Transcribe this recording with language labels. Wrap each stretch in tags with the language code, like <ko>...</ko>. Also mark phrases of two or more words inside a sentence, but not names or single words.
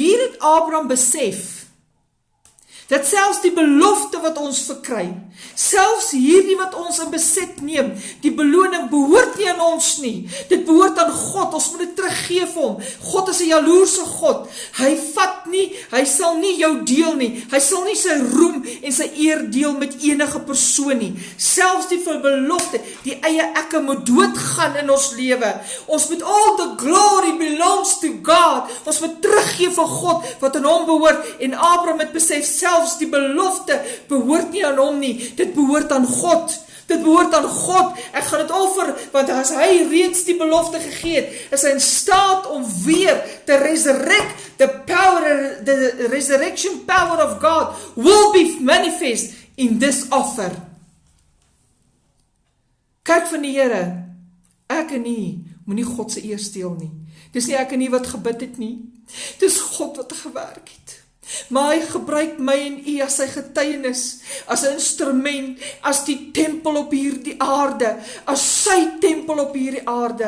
<af>Maar hier het Abraham besef, dat selfs die belofte wat ons verkry, selfs hierdie wat ons in besit neem, die beloning behoort nie aan ons nie, dit behoort aan God, ons moet dit teruggee vir hom. God is 'n jaloerse God, hy vat nie, hy sal nie jou deel nie, hy sal nie sy roem en sy eer deel met enige persoon nie, selfs die belofte, die eie ekke moet doodgaan in ons lewe, ons moet</af> <en>all the glory belongs to God,</en> <af>ons moet teruggee vir God, wat aan hom behoort, en Abraham het besef, selfs die belofte behoort nie aan hom nie, dit behoort aan God, dit behoort aan God, ek gaan dit offer, want as hy reeds die belofte gegee het, is hy in staat om weer te resurrect,</af> <en>the resurrection power of God will be manifest in this offer.</en> <af>Kerk van die Here, ek en nie, moet nie God se eer steel nie, dis nie ek en nie wat gebid het nie, dis God wat gewerk het, maar hy gebruik my en u as sy getuienis, as 'n instrument, as die tempel op hierdie aarde, as sy tempel op hierdie aarde.</af>